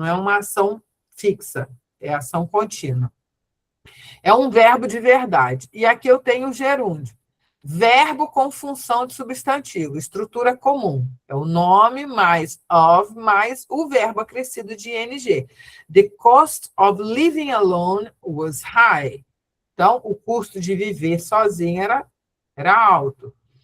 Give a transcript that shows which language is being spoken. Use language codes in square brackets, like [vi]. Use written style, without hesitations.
[pt] Não é uma ação fixa, é ação contínua. É um verbo de verdade. E aqui eu tenho o gerúndio. Verbo com função de substantivo, estrutura comum. É o nome mais of mais o verbo acrescido de ing. [en] The cost of living alone was high. [pt] Então, o custo de viver sozinho era alto.